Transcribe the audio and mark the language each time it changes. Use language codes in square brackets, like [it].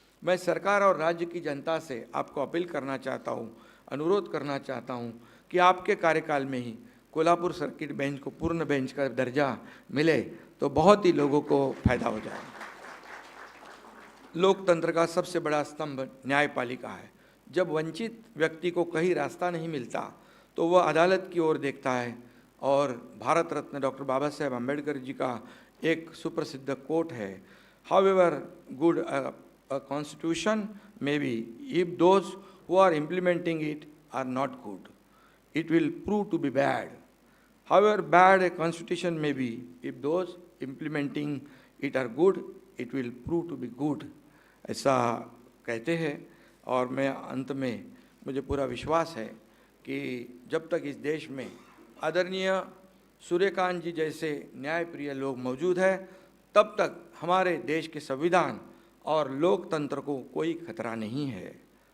[hi] मैं सरकार और राज्य की जनता से आपको अपील करना चाहता हूँ, अनुरोध करना चाहता हूँ कि आपके कार्यकाल में ही कोल्हापुर सर्किट बेंच को पूर्ण बेंच का दर्जा मिले तो बहुत ही लोगों को फायदा हो जाए। लोकतंत्र का सबसे बड़ा स्तंभ न्यायपालिका है। जब वंचित व्यक्ति को कहीं रास्ता नहीं मिलता तो वह अदालत की ओर देखता है। और भारत रत्न डॉक्टर बाबा साहेब अम्बेडकर जी का एक सुप्रसिद्ध कोट है, [en] However good a constitution may be, if those who are implementing it are not good, it will prove to be bad. However bad a constitution may be, if those implementing it are good, it will prove to be good. [hi] ऐसा कहते हैं। और मैं अंत में, मुझे पूरा विश्वास है कि जब तक इस देश में आदरणीय सूर्यकांत जी जैसे न्यायप्रिय लोग मौजूद हैं, तब तक हमारे देश के संविधान और लोकतंत्र को कोई खतरा नहीं है।